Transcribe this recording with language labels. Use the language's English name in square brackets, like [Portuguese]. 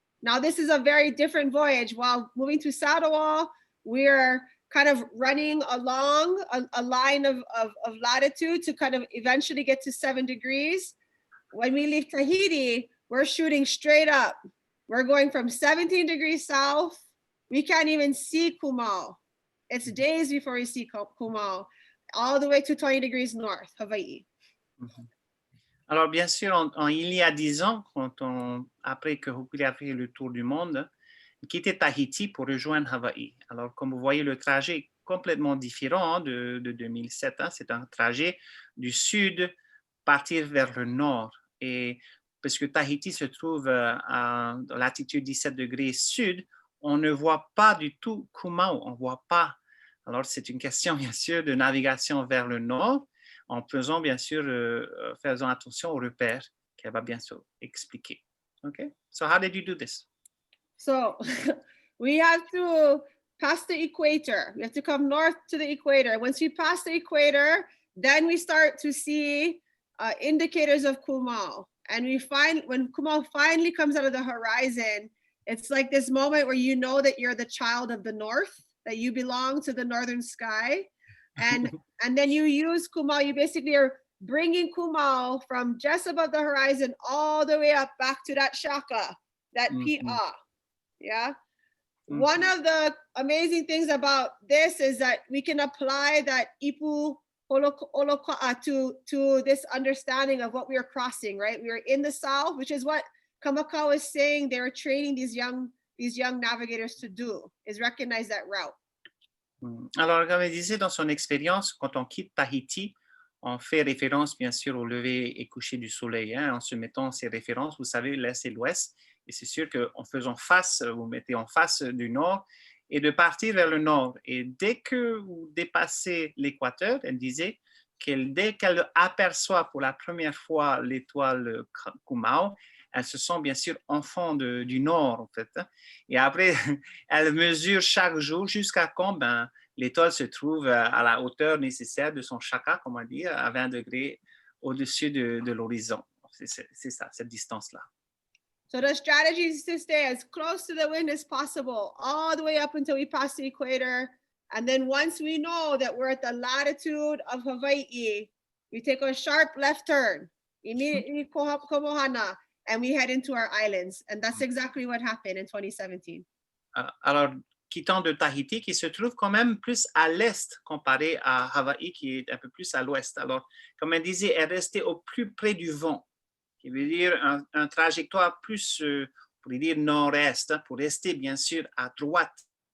[English] Now, this is a very different voyage. While moving to Sadawal, we're kind of running along a line of latitude to kind of eventually get to 7 degrees. When we leave Tahiti, we're shooting straight up. We're going from 17 degrees south. We can't even see Kumao. It's days before we see Kumao, all the way to 20 degrees north, Hawaii. [French] Alors, bien sûr, il y a 10 ans, après que Hokulea a fait le tour du monde, il quittait Tahiti pour rejoindre Hawaï. Alors, comme vous voyez, le trajet est complètement différent de 2007. C'est un trajet du sud, partir vers le nord. Et parce que Tahiti se trouve à latitude 17 degrés sud, on ne voit pas du tout Kumao, on ne voit pas. Alors, c'est une question, bien sûr, de navigation vers le nord, en faisant, bien sûr, faisant attention aux repères qu'elle va bien sûr expliquer. [English] Okay? So, how did you do this? So, we have to pass the equator. We have to come north to the equator. Once we pass the equator, then we start to see indicators of Kumao. And we find, when Kumao finally comes out of the horizon, it's like this moment where you know that you're the child of the north, that you belong to the northern sky. And then you use Kumao, you basically are bringing Kumao from just above the horizon all the way up back to that shaka, that pi'a. Yeah. One of the amazing things about this is that we can apply that ipu holoka'a to this understanding of what we are crossing, right? We are in the south, which is what Kamaka was saying they were training these young navigators to do, is recognize that route. [French] Alors, comme elle disait, dans son expérience, quand on quitte Tahiti, on fait référence, bien sûr, au lever et coucher du soleil, en se mettant ces références, vous savez, l'est et l'ouest. Et c'est sûr qu'en faisant face, vous mettez en face du nord et de partir vers le nord. Et dès que vous dépassez l'équateur, elle disait dès qu'elle aperçoit pour la première fois l'étoile Kumao, elle se sent bien sûr enfant du nord, en fait. Et après, elle mesure chaque jour jusqu'à quand l'étoile se trouve à la hauteur nécessaire de son shaka, comme on dit, à 20 degrés au-dessus de l'horizon. C'est ça, cette distance-là. [English] So the strategy is to stay as close to the wind as possible, all the way up until we pass the equator. And then once we know that we're at the latitude of Hawaii, we take a sharp left turn, immediately komohana. and we head into our islands. And that's exactly what happened in 2017. [French] Alors, quittant de Tahiti, qui se trouve quand même plus à l'est comparé à Hawaï, qui est un peu plus à l'ouest. Alors, comme elle disait, elle restait au plus près du vent, qui veut dire un trajectoire plus, on pourrait dire nord-est, pour rester bien sûr à droite.